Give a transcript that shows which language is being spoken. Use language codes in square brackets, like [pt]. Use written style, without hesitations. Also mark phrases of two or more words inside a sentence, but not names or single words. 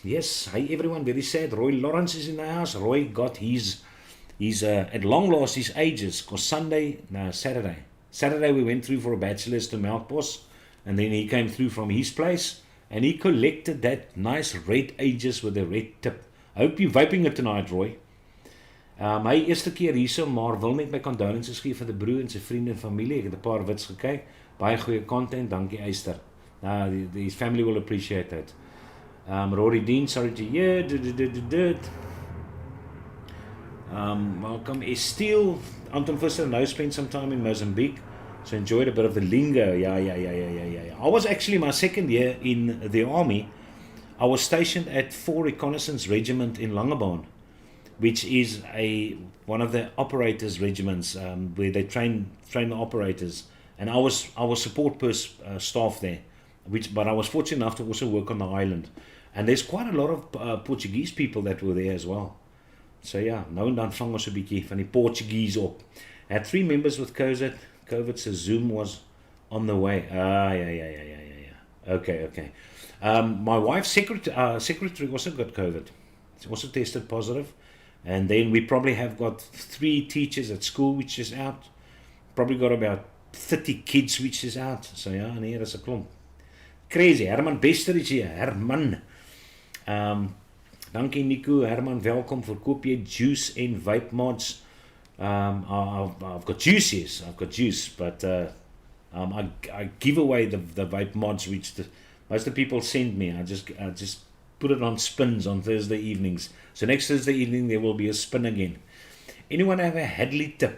[en] Yes, hi everyone, very sad. Roy Lawrence is in the house. Roy got his at long last his ages, because Saturday we went through for a bachelor's to Melkbos, and then he came through from his place and he collected that nice red ages with a red tip. I hope you're vaping it tonight, Roy. [af] My eerste keer hierso, maar wil net my condolences gee vir die broer en sy vriende en familie. Ek het 'n paar wits gekyk. Baie goeie content, dankie Eyster. [en] His family will appreciate that. Rory Dean, sorry to hear. Welcome Estelle. Anton Visser now spent some time in Mozambique, so enjoyed a bit of the lingo. Yeah. I was actually my 2nd year in the army. I was stationed at 4 Reconnaissance Regiment in Langebaan, which is one of the operators regiments where they train the operators. And I was support staff there, but I was fortunate enough to also work on the island. And there's quite a lot of Portuguese people that were there as well. [af] So ja, nou en dan vang ons 'n bietjie van die Portuguese op. [en] I had 3 members with COVID, so Zoom was on the way. Yeah. Okay. My wife's secretary also got COVID. She also tested positive. And then we probably have got 3 teachers at school which is out. Probably got about 30 kids which is out. [af] So ja, en hier is 'n klomp. Crazy. Herman Bester is hier. Herman. Dankie Nico. Herman, welkom. Verkoop jy juice en [en] vape mods? I've got juice, yes. I've got juice, but I give away the vape mods which most of the people send me. I just put it on spins on Thursday evenings. So next Thursday evening there will be a spin again. Anyone have a Hadley tip?